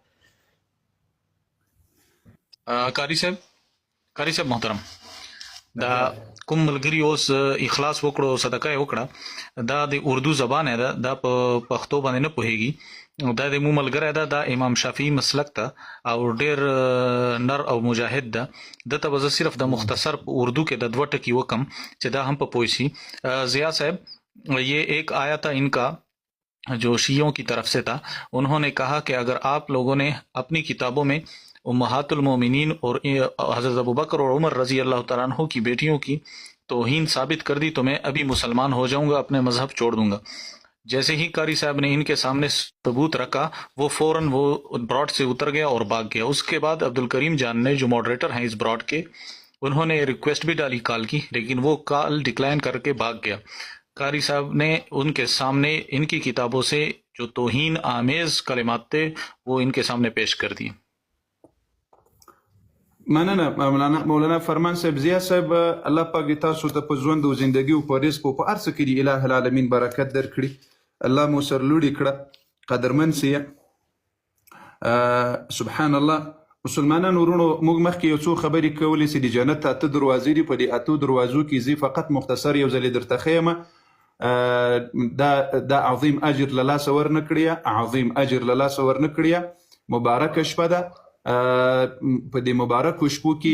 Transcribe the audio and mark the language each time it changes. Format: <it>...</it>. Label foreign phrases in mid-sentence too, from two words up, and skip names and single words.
<ps>قاری صاحب محترم دا کوم ملګری اوس اخلاص وکړو صدقه یې وکړه دا د اردو زبان ده دا په پښتو باندې نه پوهیږي دا د مو ملګری ده دا امام شافعي مسلک ته او ډېر نر او مجاهد ده دته به زه صرف د مختصر اردو کې د 2 ټکي وکم چې دا هم په پوه شي</ps> <ur>ضیا صاحب یہ ایک آیا تھا ان کا جو شیعوں کی طرف سے تھا انہوں نے کہا کہ اگر آپ لوگوں نے اپنی کتابوں میں</ur> <ar>امہات المومنین</ar> <ur>اور حضرت ابوبکر اور عمر</ur> <ar>رضی اللہ تعالیٰ عنہ</ar> <ur>کی بیٹیوں کی توہین ثابت کر دی تو میں ابھی مسلمان ہو جاؤں گا اپنے مذہب چھوڑ دوں گا جیسے ہی قاری صاحب نے ان کے سامنے ثبوت رکھا وہ فوراً وہ براڈ سے اتر گیا اور بھاگ گیا اس کے بعد عبدالکریم جان نے جو ماڈریٹر ہیں اس براڈ کے انہوں نے ریکویسٹ بھی ڈالی کال کی لیکن وہ کال ڈکلائن کر کے بھاگ گیا قاری صاحب نے ان کے سامنے ان کی کتابوں سے جو توہین آمیز کلمات تھے وہ ان کے سامنے پیش کر دیے</ur> <ps>مننه مولانا فرمان صاحب ضیا صاحب الله پاک دې تاسو ته په ژوند او زندګي او په رزق او په هر څه کې د</ps> <ar>اله العالمین</ar> <ps>برکت درکړي الله مو سرلوړي کړه قدرمن سي سبحان الله مسلمانانو ورونو موږ مخکې یو څو خبرې کولې چې د جنت اته دروازې دي په دې اتو دروازو کې زی فقط مختصر یو ځلې درته ښیم دا عظیم اجر له لاسه ورنه کړیه عظیم اجر له لاسه ورنه کړیه مبارکه شپه ده په دې مبارکو شپو کې</ps>